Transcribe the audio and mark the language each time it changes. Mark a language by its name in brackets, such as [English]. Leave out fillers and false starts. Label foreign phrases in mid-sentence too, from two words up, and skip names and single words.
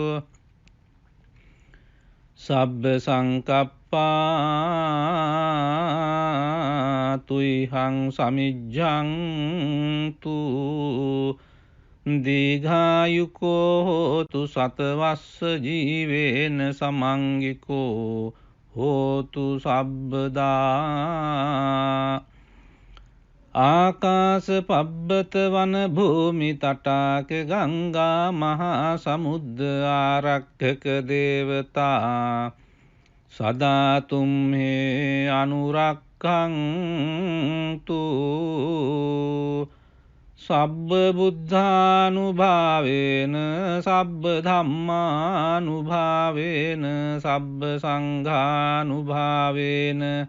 [Pali] සබ්බ සංකප්පා තුයිහං සමිජ්ජන්තු දීඝායුකෝ හෝතු සතවස්ස ජීවේන සමංගිකෝ හෝතු සබ්බදා ආකාශ පබ්බත වන භූමි තටාක ගංගා මහා සමුද්ද ආරක්ඛක දේවතා සදා තුම්හේ අනුරක්ඛන්තු සබ්බ බුද්ධානුභාවේන සබ්බ ධම්මානුභාවේන සබ්බ සංඝානුභාවේන